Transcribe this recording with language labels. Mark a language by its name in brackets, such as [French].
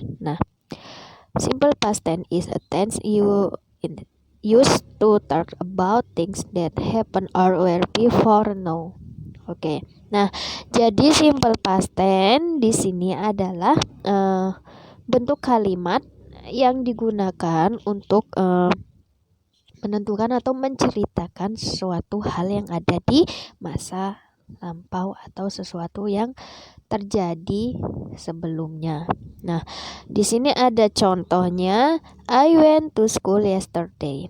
[English] Nah, simple past tense is a tense you used to talk about things that happen or were before now. Oke. [Indonesian] Nah, jadi simple past tense di sini adalah bentuk kalimat yang digunakan untuk menentukan atau menceritakan sesuatu hal yang ada di masa lampau atau sesuatu yang terjadi sebelumnya. Nah, di sini ada contohnya, [English] I went to school yesterday.